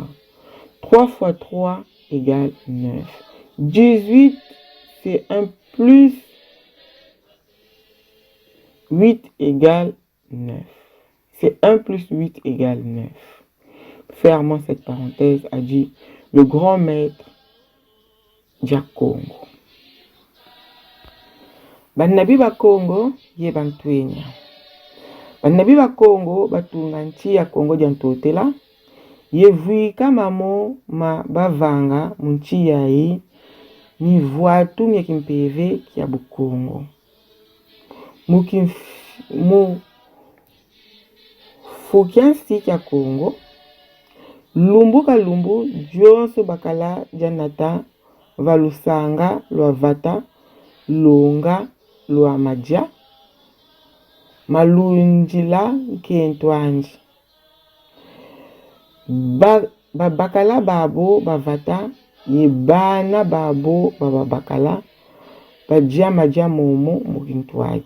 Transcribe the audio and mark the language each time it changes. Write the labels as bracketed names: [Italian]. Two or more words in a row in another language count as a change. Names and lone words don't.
[French] 3 fois 3 égale 9. 18, c'est 1 plus 8 égale 9. C'est 1 plus 8 égale 9. Fermons cette parenthèse, a dit le grand maître Djakongo. [Kongo] Banabi ba Congo ye bantwenya. Banabi ba Congo batunga nchi ya Congo diantotela. Ye vuika mamo ma bavanga munchi yayi ni voatu mye kimpeve kia Bukongo. Mu fukiansi kia Congo. Lumbu ka lumbu jonso bakala janata valusanga lwa vata longa lwa maja malunjila nkentwanji. Bakala babo bavata ye bana babo bakala bajia maja momo mukintwaji.